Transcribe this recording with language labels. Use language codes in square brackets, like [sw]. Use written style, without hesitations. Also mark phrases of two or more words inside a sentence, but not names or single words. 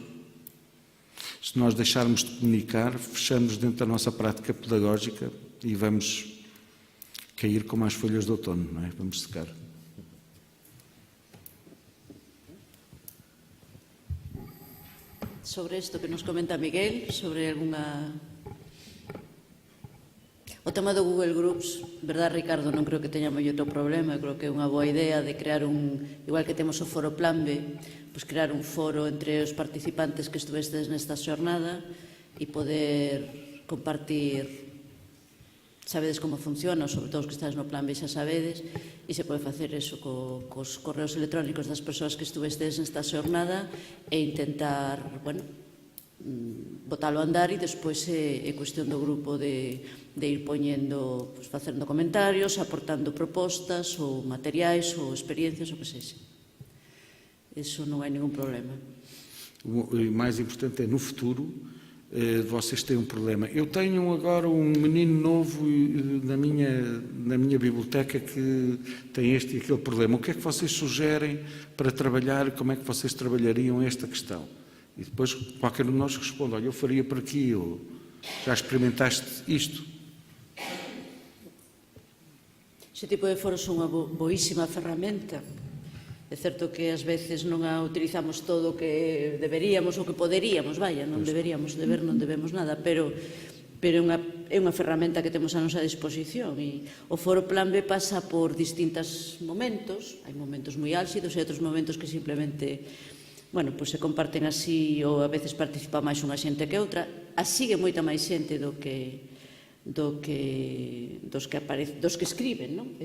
[pt] Se nós deixarmos de comunicar, fechamos dentro da nossa prática pedagógica e vamos cair como as folhas de outono, não é? Vamos secar. [gl] Sobre isto que nos comenta Miguel, sobre alguna... O tema do Google Groups, verdad, Ricardo, non creo que teña moito problema, creo que é unha boa idea de crear igual que temos o foro Plan B, crear un foro entre os participantes que estuvestes nesta xornada e poder compartir. Sabedes como funciona, sobre todo os que estáis no plan B xa sabedes, e se pode facer eso cos correos electrónicos das persoas que estuvestes nesta xornada e intentar, bueno, botalo a andar, e despois é cuestión do grupo de ir poñendo, facendo comentarios, aportando propostas ou materiais ou experiencias, o que sexa. Isso non hai ningún problema. [pt] O mais importante é, no futuro, vocês têm um problema. Eu tenho agora um menino novo na minha biblioteca que tem este e aquele problema. O que é que vocês sugerem para trabalhar? Como é que vocês trabalhariam esta questão? E depois qualquer um de nós responde, olha, eu faria por aqui, ou já experimentaste isto? [gl] Ese tipo de foros son unha boísima ferramenta. É certo que ás veces non a utilizamos todo o que deberíamos ou que poderíamos, non deberíamos, non debemos nada, pero é unha ferramenta que temos a nosa disposición, e o foro Plan B pasa por distintos momentos, hai momentos moi álxidos e outros momentos que simplemente, bueno, pois se comparten así, ou a veces participa máis unha xente que outra, sigue moita máis xente dos que escriben, non?